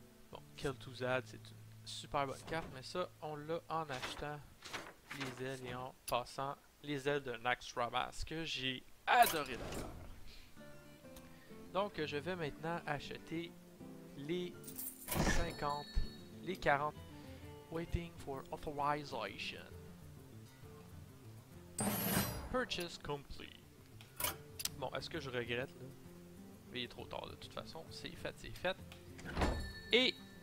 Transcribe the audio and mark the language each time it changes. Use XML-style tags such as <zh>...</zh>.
<fr>Bon, Kel'Thuzad, c'est une super bonne carte, mais ça, on l'a en achetant les ailes et en passant les ailes de Naxxramas, que j'ai adoré d'ailleurs. Donc, je vais maintenant acheter les 50, les 40.</fr> <en>Waiting for authorization. Purchase complete.</en> <fr>Bon, est-ce que je regrette là? Mais il est trop tard de toute façon. C'est fait, c'est fait. Et...</fr>